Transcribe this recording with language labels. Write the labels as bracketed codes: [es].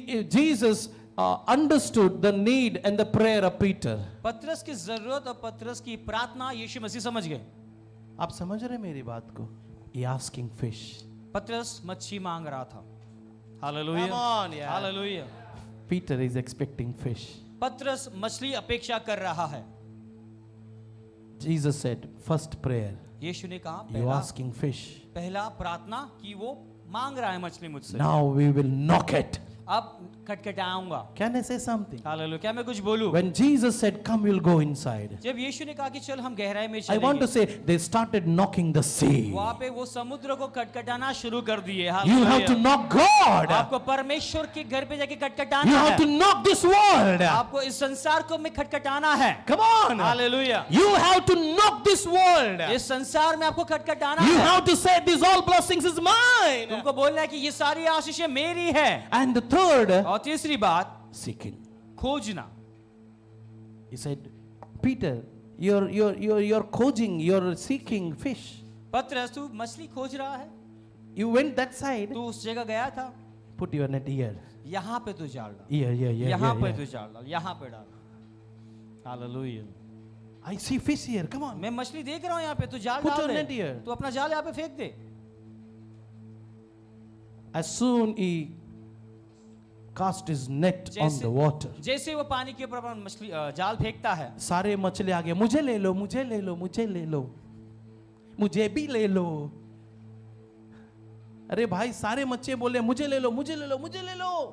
[en] Jesus understood the need and the prayer of Peter. [hi] पतरस की जरूरत और पतरस की प्रार्थना यीशु मसीह समझ गए। आप समझ रहे मेरी बात को? [en] He asking fish. [hi] पतरस मच्छी मांग रहा था। हालेलुया। [en] Come on, यार। [hi] Hallelujah. [en] Peter is expecting fish. [hi] पतरस मछली अपेक्षा कर रहा है। [en] Jesus said, first prayer, [hi] यीशु ने कहा [en] you asking fish. [hi] पहला प्रार्थना कि वो मांग रहा है मछली मुझसे। [en] Now we will knock it. [hi] अब खटखटाऊंगा। [en] Can I say something? [hi] Hallelujah. क्या मैं कुछ बोलूं? [en] When Jesus said, "Come, we'll go inside," [hi] जब यीशु ने कहा कि चल हम गहराई में [en] I want to say they started knocking the sea. [hi] वहां पे वो समुद्र को खटखटाना शुरू कर दिए। [en] You have to knock God. [hi] आपको परमेश्वर के घर पे जाके [en] You [hi] खटखटाना [en] have to [hi] है। [en] knock this world. [hi] आपको इस संसार को में खटखटाना है। [en] Come on. [hi] Hallelujah. [en] You have to knock this world. [hi] इस संसार में आपको खटखटाना [en] You [hi] है। [en] have to say, "These all blessings is mine." [hi] तुमको बोलना है कि ये सारी आशीषें मेरी है। [en] And the third, [hi] और तीसरी बात, [en] seeking. [hi] खोजना। [en] He said, "Peter, you're खोजिंग, you're seeking fish. [hi] पतरस तू मछली खोज रहा है, [en] You went that side. [hi] तू उस जगह गया था, [en] Put your net here. [hi] यहाँ पे तू जाल डाल, [en] Here. [hi] यहाँ पे [en] here. [hi] तू जाल डाल, यहाँ पे डाल। Hallelujah. [en] I see fish here. Come on. [hi] मैं मछली देख रहा हूँ यहाँ पे, तू जाल [en] Put [hi] डाल [en] your net [hi] दे, [en] here. [hi] तू अपना जाल यहाँ पे फेंक दे। [en] As soon he cast his net on [hi] जैसे [en] the water, [hi] जैसे वो पानी के ऊपर अपना मछली जाल फेंकता है, सारे मछली आगे, मुझे ले लो, मुझे ले लो, मुझे ले लो, मुझे भी ले लो। अरे भाई, सारे मच्छे बोले मुझे ले लो, मुझे ले लो, मुझे ले लो।